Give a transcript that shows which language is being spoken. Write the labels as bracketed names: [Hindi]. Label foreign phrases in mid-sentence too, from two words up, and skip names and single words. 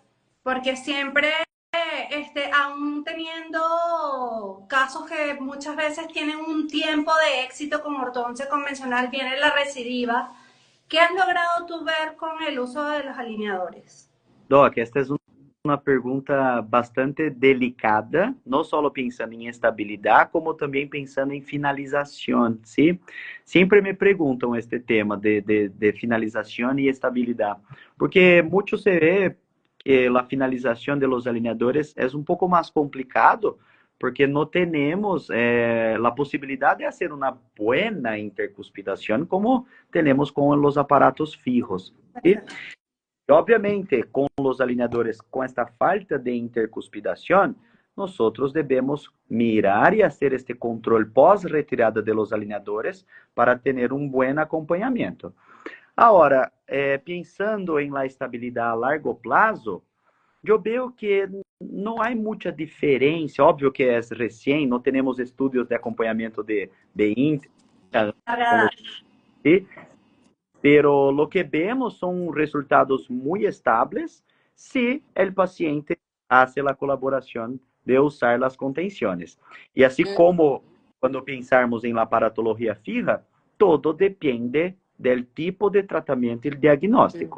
[Spanish] Porque siempre aún teniendo casos que muchas veces tienen un tiempo de éxito con ortodoncia convencional, viene la recidiva. ¿Qué has logrado tú ver con el uso de los alineadores? [Portuguese] Doc, esta es uma pergunta bastante delicada, não só pensando em estabilidade, como também pensando em finalização, ¿sí? Sempre me perguntam este tema de finalização e estabilidade, porque muito se vê que a finalização de [Spanish] los alineadores [Portuguese] é um pouco mais complicado, porque não temos a possibilidade de fazer uma boa intercuspidação como temos com os [Spanish] aparatos fijos. ¿Sí? [Portuguese] Obviamente, com os alinhadores, com esta falta de intercuspidação, nós devemos mirar e fazer este controle pós-retirada de los alinhadores para ter um bom acompanhamento. Agora, pensando em la estabilidade a largo prazo, eu vejo que não há muita diferença. Óbvio que é recém, não temos estudos de acompanhamento de índice. [Spanish] Pero lo que vemos son resultados muy estables si el paciente hace la colaboración de usar las contenciones. Y así como cuando pensarmos en la aparatología fija, todo depende del tipo de tratamiento y el diagnóstico.